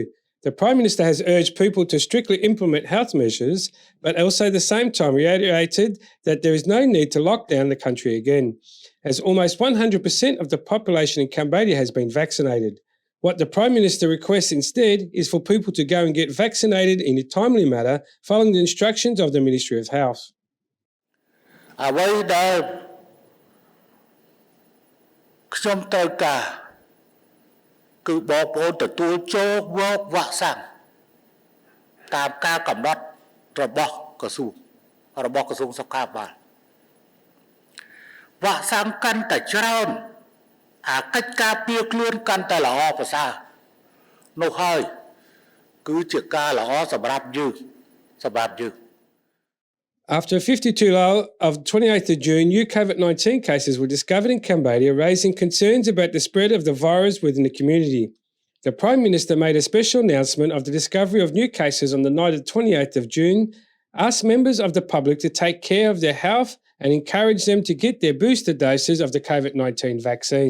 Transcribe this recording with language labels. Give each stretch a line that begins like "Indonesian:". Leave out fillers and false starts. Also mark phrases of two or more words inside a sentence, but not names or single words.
English: The Prime Minister has urged people to strictly implement health measures, but also at the same time reiterated that there is no need to lock down the country again, as almost 100% of the population in Cambodia has been vaccinated. What the Prime Minister requests instead is for people to go and get vaccinated in a timely manner, following the instructions of the Ministry of Health.
Khmer: អ្វីដែលខ្ញុំត្រូវការគឺបងប្អូនទទួលចូលមកវ៉ាក់សាំងតាមការកំណត់របស់ក្រសួងសុខាភិបាលវ៉ាក់សាំងកាន់តែច្រើនអាកិច្ចការពារខ្លួនកាន់តែល្អប្រសើរនោះហើយគឺជាការល្អសម្រាប់យើង
English: After 52 low of 28th of June, new COVID-19 cases were discovered in Cambodia, raising concerns about the spread of the virus within the community. The Prime Minister made a special announcement of the discovery of new cases on the night of 28th of June, asked members of the public to take care of their health and encourage them to get their booster doses of the COVID-19 vaccine.